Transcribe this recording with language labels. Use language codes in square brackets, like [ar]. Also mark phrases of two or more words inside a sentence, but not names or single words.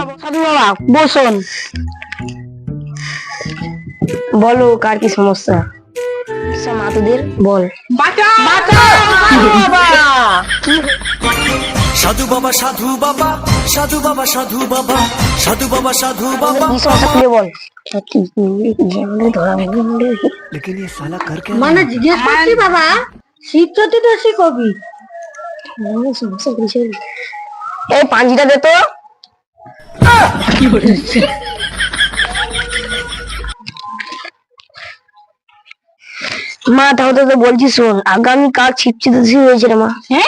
[bn] সাধু বাবা বসুন, বলো কার কি সমস্যা? মা তোদের বল। সাধু বাবা সাধু বাবা সাধু বাবা সাধু বাবা সাধু বাবা সাধু বাবা কি সমস্যা খুলে বল। [hi] लेकिन ये साला कर क्या [bn] মানে জিজ্ঞেস করছি বাবা, শীত চতুর্দশী কবি এই পাঞ্জিটা দে তো। মা তাহলে তো বলছি শোন, আগামীকাল শীত চতুর্দশী হয়েছে রে মা।